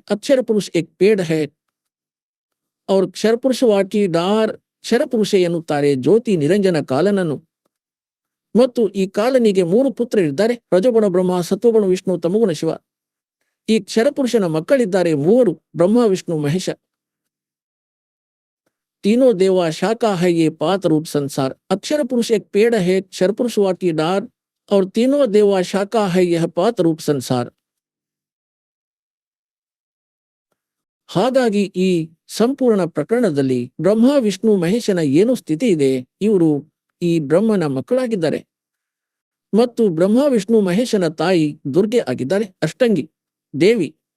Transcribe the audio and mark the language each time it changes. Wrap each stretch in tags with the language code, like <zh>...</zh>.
<hi>ಅಕ್ಷರ ಪುರುಷ ಏಕ್ paid high ಅವ್ರ ಕ್ಷರಪುರುಷವಾಟಿ ಡಾರ್</hi> <kn>ಕ್ಷರಪುರುಷ ಎನ್ನುತ್ತಾರೆ ಜ್ಯೋತಿ ನಿರಂಜನ ಕಾಲನನ್ನು. ಮತ್ತು ಈ ಕಾಲನಿಗೆ 3 ಪುತ್ರರಿದ್ದಾರೆ, ರಜಗುಣ ಬ್ರಹ್ಮ, ಸತ್ವಗುಣ ವಿಷ್ಣು, ತಮಗುಣ ಶಿವ. ಈ ಕ್ಷರಪುರುಷನ ಮಕ್ಕಳಿದ್ದಾರೆ 3, ಬ್ರಹ್ಮ ವಿಷ್ಣು ಮಹೇಶ.</kn> <hi>तीनों देवा शाखा है ये पात रूप संसार. अक्षर पुरुष एक पेड़ है, क्षर पुरुष वाटी डार और तीनों देवा शाखा है यह पात रूप संसार.</hi> <kn>ಹಾಗಾಗಿ ಈ ಸಂಪೂರ್ಣ ಪ್ರಕರಣದಲ್ಲಿ ಬ್ರಹ್ಮ ವಿಷ್ಣು ಮಹೇಶನ ಏನು ಸ್ಥಿತಿ ಇದೆ, ಇವರು ಈ ಬ್ರಹ್ಮನ ಮಕ್ಕಳಾಗಿದ್ದಾರೆ. ಮತ್ತು ಬ್ರಹ್ಮ ವಿಷ್ಣು ಮಹೇಶನ ತಾಯಿ ದುರ್ಗೆ ಆಗಿದ್ದಾರೆ, ಅಷ್ಟಂಗಿ ದೇವಿ.</kn>